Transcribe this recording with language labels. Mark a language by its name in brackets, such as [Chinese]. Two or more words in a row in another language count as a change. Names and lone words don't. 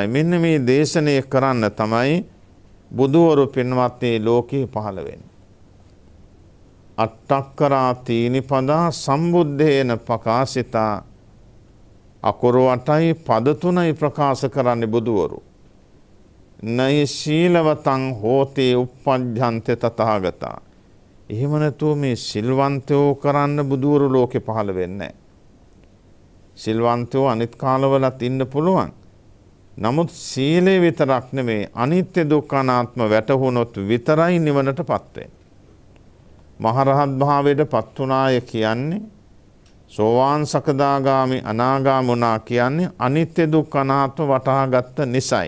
[Sinhala] මෙන්න මේ දේශනය කරන්න තමයි බුදුවරු පින්වත්නි ලෝකේ පහළ වෙන්නේ. [Pali] අට්ඨක්කරා තීනිපදා සම්බුද්ධේන ප්‍රකාශිතා. [Sinhala] අකුරු 8යි පද 3යි ප්‍රකාශ කරන්නේ බුදුවරු. [Pali] නයි සීලවතං හෝති uppajjante තථාගතා. [Sinhala] එහෙම නැතුව මේ සිල්වන්තයෝ කරන්න බුදුවරු ලෝකේ පහළ වෙන්නේ නැහැ. සිල්වන්තයෝ අනිත් කාලවලත් ඉන්න පුළුවන්. නමුත් සීලේ විතරක් නෙමේ අනිත්‍ය දුක්ඛ අනාත්ම වැටහුනොත් විතරයි නිවනටපත් වෙන්නේ. මහරහත් භාවයට පත් වුණාය කියන්නේ සෝවාන් සකදාගාමි අනාගාමුණා කියන්නේ අනිත්‍ය දුක්ඛ අනාත්ම වටහා ගත්ත නිසයි.